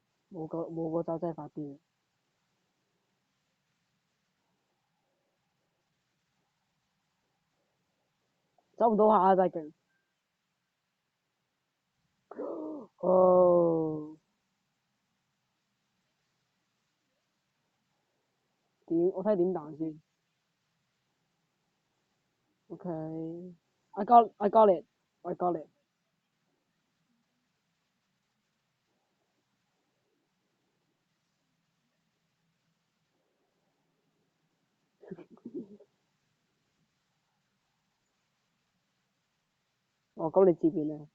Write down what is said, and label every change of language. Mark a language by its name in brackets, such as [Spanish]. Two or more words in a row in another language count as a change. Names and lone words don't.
[Cantonese] 冇個酒精發癲，走唔到下真係勁。哦，我睇點彈先。 [English] OK，I got it，I got it。 [Cantonese] 哦，咁你自便咧？